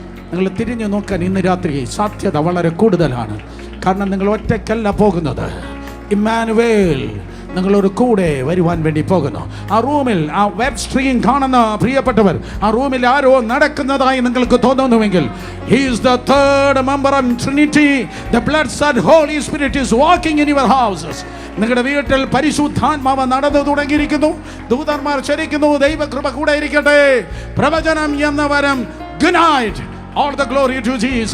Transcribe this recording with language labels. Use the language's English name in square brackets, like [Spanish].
[Malayalam] നിങ്ങൾ തിരിഞ്ഞു നോക്കാൻ ഇന്ന് രാത്രി സാധ്യത വളരെ കൂടുതലാണ്. കാരണം നിങ്ങൾ ഒറ്റയ്ക്കല്ല പോകുന്നത്. ഇമ്മാനുവേൽ നിങ്ങളൊരു കൂടെ വരുവാൻ വേണ്ടി പോകുന്നു. ആ റൂമിൽ, ആ വെബ് സ്ട്രീം കാണുന്ന പ്രിയപ്പെട്ടവർ, ആ റൂമിൽ ആരോ നടക്കുന്നതായി നിങ്ങൾക്ക് തോന്നുന്നുവെങ്കിൽ, [English] he is the third member of Trinity. The blood-stained Holy Spirit is walking in your houses. [Malayalam] നിങ്ങളുടെ വീട്ടിൽ പരിശുദ്ധാത്മാവ് നടന്നു തുടങ്ങിയിരിക്കുന്നു. ദൂതന്മാർ ചരിക്കുന്നു. ദൈവകൃപ കൂടെ ഇരിക്കട്ടെ. പ്രവചനം എന്ന വരം. [English] Good night. All the glory to Jesus.